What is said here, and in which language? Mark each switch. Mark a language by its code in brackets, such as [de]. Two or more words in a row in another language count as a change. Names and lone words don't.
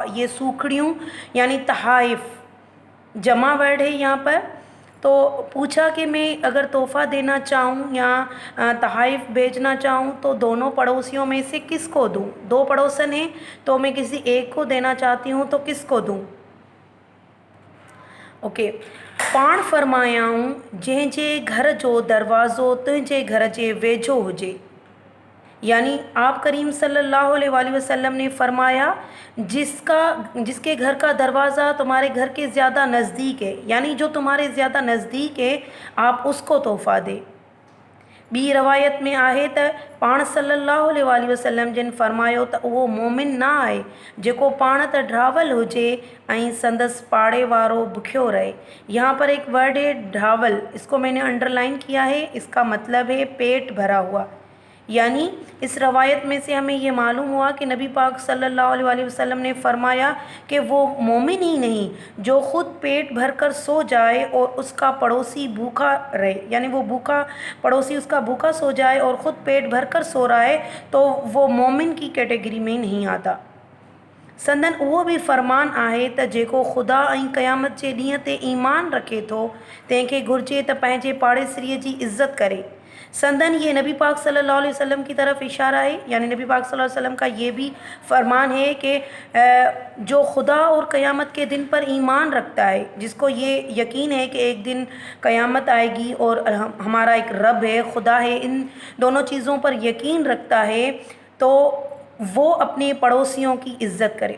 [hi] ये सूखड़ियों यानी तहाइफ जमा वर्ड है यहाँ पर। तो पूछा कि मैं अगर तोहफ़ा देना चाहूँ या तहाइफ भेजना चाहूँ तो दोनों पड़ोसियों में से किसको दूँ। दो पड़ोसन हैं तो मैं किसी एक को देना चाहती हूँ तो किसको दूँ। ओके, [sd] पाण फरमायाऊं जंहिंजे घर जो दरवाज़ो तुंहिंजे घर जे वेझो हुजे। [hi] यानी आप करीम [ar] صلى الله عليه وسلم [hi] ने फरमाया जिसके घर का दरवाज़ा तुम्हारे घर के ज़्यादा नज़दीक है, यानी जो तुम्हारे ज़्यादा नज़दीक है आप उसको तोहफ़ा दे। [sd] ॿी रवायत में आहे त पाण [ar] صلى الله عليه وسلم [sd] जिन फरमायो त उहो मोमिन न आहे जेको पाण त ड्रावल हुजे ऐं संदसि पाड़े वारो भुखियो रहे। [hi] यहाँ पर एक वर्ड है ड्रावल, इसको मैंने अंडरलाइन किया है, इसका मतलब है पेट भरा हुआ। यानी इस रवायत में से हमें ये मालूम हुआ कि नबी पाक [ar] صلى الله عليه وسلم [hi] ने फरमाया कि वो मोमिन ही नहीं जो ख़ुद पेट भर कर सो जाए और उसका पड़ोसी भूखा रहे, यानी वो भूखा पड़ोसी उसका भूखा सो जाए और ख़ुद पेट भर कर सो रहा है तो वो मोमिन की कैटेगरी में नहीं आता। [sd] संदन उहो भी फ़रमान आहे त जेको ख़ुदा ऐं क़यामत जे ॾींहं ते ईमान रखे थो तंहिंखे घुरिजे त पंहिंजे पाड़ेसिरीअ जी इज़्ज़त करे। [hi] संदन ये नबी पाक [ar] صلى الله عليه وسلم [hi] की तरफ इशारा है, यानी नबी पाक [ar] صلى الله عليه وسلم [hi] का ये भी फरमान है कि जो खुदा और क़यामत के दिन पर ईमान रखता है, जिसको ये यकीन है कि एक दिन क़यामत आएगी और हमारा एक रब है, खुदा है, इन दोनों चीज़ों पर यकीन रखता है तो वो अपने पड़ोसियों की इज़्ज़त करे।